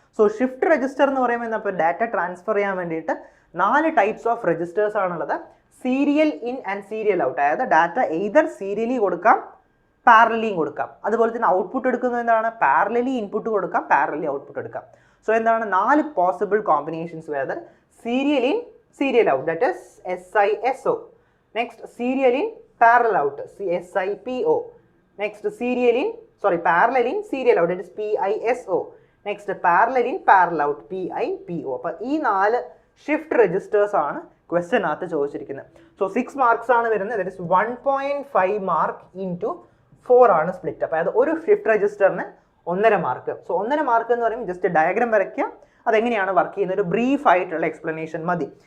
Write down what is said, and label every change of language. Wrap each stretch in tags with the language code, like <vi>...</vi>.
<ml>So shift register എന്ന് പറയുമ്പോൾ ഇപ്പോൾ ഡാറ്റ ട്രാൻസ്ഫർ ചെയ്യാൻ വേണ്ടിയിട്ട് 4 ടൈപ്സ് ഓഫ് രജിസ്റ്റേഴ്സ് ആണുള്ളത്. Serial in and serial out, അതായത് ഡാറ്റ എയ്തർ സീരിയലി കൊടുക്കാം, പാരലലിയും കൊടുക്കാം. അതുപോലെ തന്നെ ഔട്ട്പുട്ട് എടുക്കുന്നത് എന്താണ്, പാരലലി ഇൻപുട്ട് കൊടുക്കാം, പാരലലി ഔട്ട്പുട്ട് എടുക്കാം. സോ എന്താണ് 4 പോസിബിൾ കോമ്പിനേഷൻസ് വരുന്നത്.</ml> <en>Serial in serial out, that is SISO. Next, serial in parallel out, SIPO. Next, parallel in serial out, that is PISO. Next, parallel in parallel out, PIPO.</en> <ml>അപ്പോൾ ഈ 4 shift registers ആണ് ക്വസ്റ്റ്യനകത്ത് ചോദിച്ചിരിക്കുന്നത്. So 6 marks ആണ് വരുന്നത്. That is 1.5 mark into 4 ആണ് split. അപ്പോൾ അതായത് ഒരു ഷിഫ്റ്റ് രജിസ്റ്ററിന് 1.5 മാർക്ക്. സോ 1.5 മാർക്ക് എന്ന് പറയുമ്പോൾ ജസ്റ്റ് ഡയഗ്രാം വരയ്ക്കുക, അതെങ്ങനെയാണ് വർക്ക് ചെയ്യുന്നത് ഒരു ബ്രീഫ് ആയിട്ടുള്ള എക്സ്പ്ലനേഷൻ മതി.</ml>